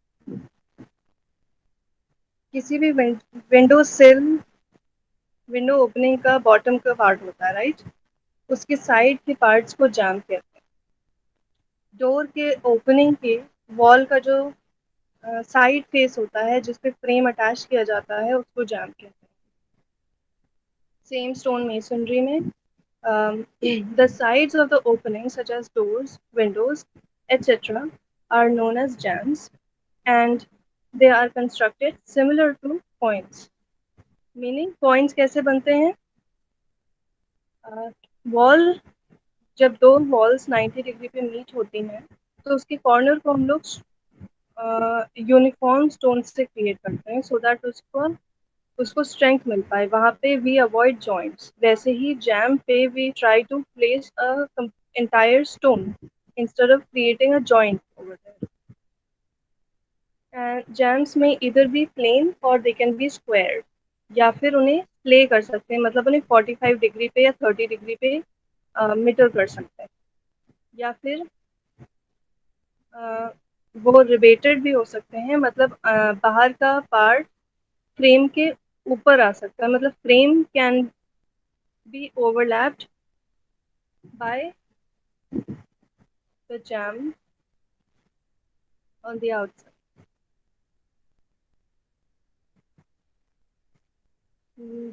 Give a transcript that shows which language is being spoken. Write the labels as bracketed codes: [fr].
[hi] किसी भी विंडो सिल, विंडो ओपनिंग का बॉटम का पार्ट होता है, राइट? उसके साइड के पार्ट्स को जैम कहते हैं। डोर के ओपनिंग के वॉल का जो साइड फेस होता है जिस पे फ्रेम अटैच किया जाता है उसको जैम कहते हैं। [en] Same stone masonry में the sides of the opening, such as doors, windows, etc., are known as jambs, and they are constructed similar to points. [hi] Meaning, points कैसे बनते हैं? वॉल जब दो वॉल्स 90 डिग्री पे मीट होती हैं तो उसके कॉर्नर को हम लोग यूनिफॉर्म स्टोन से क्रिएट करते हैं [en] so that [hi] उसको उसको स्ट्रेंथ मिल पाए. वहाँ पे [en] We avoid joints. [hi] वैसे ही [en] Jamb पे we try to place a entire stone instead of creating a joint over there. And jams may either be plain or they can be squared. [hi] या फिर उन्हें प्ले कर सकते हैं, मतलब उन्हें 45 डिग्री पे या 30 डिग्री पे मिटर कर सकते हैं. या फिर वो रिबेटेड भी हो सकते हैं, मतलब बाहर का पार्ट फ्रेम के ऊपर आ सकता है, मतलब [en] Frame can be overlapped by the jamb on the outside.